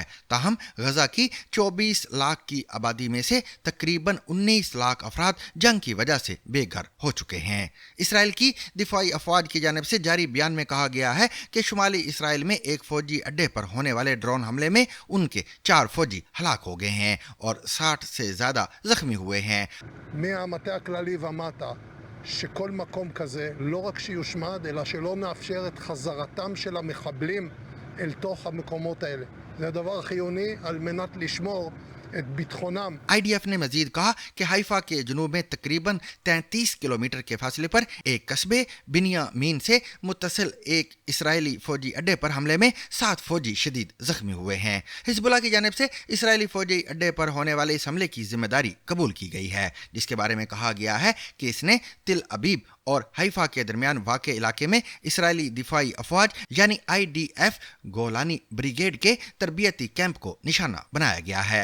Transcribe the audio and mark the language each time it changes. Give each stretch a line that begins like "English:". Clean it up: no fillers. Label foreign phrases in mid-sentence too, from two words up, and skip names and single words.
Urdu: تاہم غزہ کی 24 لاکھ کی آبادی میں سے تقریباً 19 لاکھ افراد جنگ کی وجہ سے بے گھر ہو چکے ہیں. اسرائیل کی دفاعی افواج کی جانب سے جاری بیان میں کہا گیا ہے کہ شمالی اسرائیل میں ایک فوجی اڈے پر ہونے والے ڈرون حملے میں ان کے 4 فوجی ہلاک ہو گئے ہیں اور 60 سے زیادہ زخمی ہوئے ہیں.
Hebrew: מהמטה הכללי ומטה שכל מקום כזה לא רק שיושמד אלא שלא נאפשר את חזרתם של המחבלים אל תוך המקומות האלה. זה דבר חיוני על מנת לשמור את ביטחונם.
Urdu: IDF نے مزید کہا کہ حیفہ کے جنوب میں تقریباً 33 کلومیٹر کے فاصلے پر ایک قصبے بنیامین سے متصل ایک اسرائیلی فوجی اڈے پر حملے میں 7 فوجی شدید زخمی ہوئے ہیں. حزب اللہ کی جانب سے اسرائیلی فوجی اڈے پر ہونے والے اس حملے کی ذمہ داری قبول کی گئی ہے، جس کے بارے میں کہا گیا ہے کہ اس نے تل ابیب اور حیفہ کے درمیان واقع علاقے میں اسرائیلی دفاعی افواج یعنی IDF گولانی بریگیڈ کے تربیتی کیمپ کو نشانہ بنایا گیا ہے.